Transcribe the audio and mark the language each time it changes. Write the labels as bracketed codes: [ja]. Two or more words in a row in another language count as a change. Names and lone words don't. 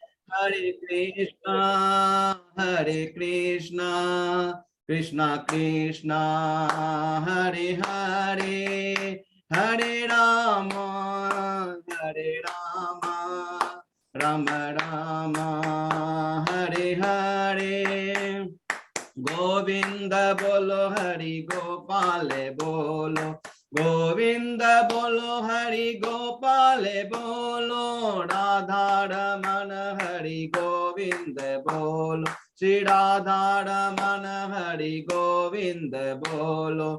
[sa] हरे कृष्ण कृष्ण कृष्ण हरे हरे हरे राम राम राम हरे हरे. [hi] गोविंद बोलो हरि गोपाल बोलो, गोविंद बोलो हरि गोपाल बोलो, राधा रमन हरि गोविंद बोलो, श्री राधा रमन हरि गोविंद बोलो।